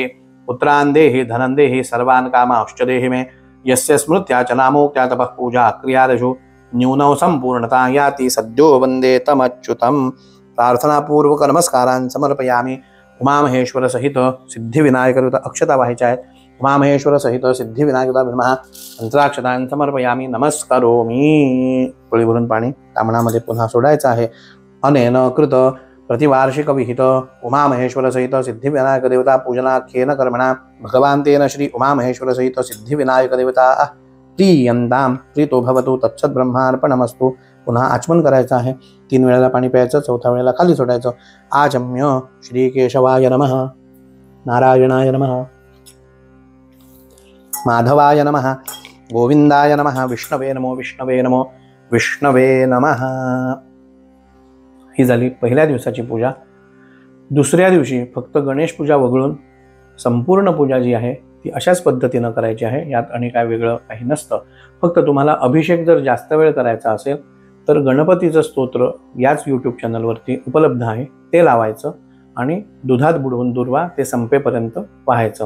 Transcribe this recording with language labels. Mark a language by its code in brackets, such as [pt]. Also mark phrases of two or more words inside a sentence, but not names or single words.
[sa] पुत्रान् देहि धनं देहि सर्वान् कामांश्च देहि मे. यस्य स्मृत्या च नामोक्त्या तपः पूजा क्रियादिषु न्यूनौ संपूर्णता याति सद्यो वन्दे तमच्युतं. प्रार्थनापूर्वक नमस्कारान् समर्पयामि. [mr] उमामहेश्वर सहित सिद्धिविनायक अक्षता व्हायच्या आहेत. [sa] उमामहेश्वर सहित सिद्धिविनायक नमः. मंत्राक्षतान् समर्पयामि. नमस्करोमि. [mr] पळी भरून पाणी तांबणामध्ये पुन्हा सोडायचं आहे. [sa] अनेन कृत प्रतिवार्षिक विहित उमामहेश्वर सहित सिद्धिविनायक देवता पूजनाख्येन कर्मणा भगवान् तेन श्री उमामहेश्वर सहित सिद्धिविनायक देवता प्रीयन्तां प्रीतो भवतु तत्सद्ब्रह्मार्पणमस्तु. [mr] पुन्हा आचमन करायचं आहे. 3 वेळेला पाणी प्यायचं, 4थ्या वेळेला खाली सोडायचं. [sa] आचम्य श्रीकेशवाय नमः, नारायणाय नमः, माधवाय नमः, गोविंदाय नमः, विष्णवे नमो विष्णवे नमो विष्णवे नमः. [mr] ही झाली पहिल्या दिवसाची पूजा. दुसऱ्या दिवशी फक्त गणेश पूजा वगळून संपूर्ण पूजा जी आहे ती अशाच पद्धतीनं करायची आहे. यात आणि काय वेगळं काही नसतं. फक्त तुम्हाला अभिषेक जर जास्त वेळ करायचा असेल तर गणपतीचं स्तोत्र याच यूट्यूब चॅनलवरती उपलब्ध आहे, ते लावायचं आणि दुधात बुडवून दुर्वा ते संपेपर्यंत पाहायचं.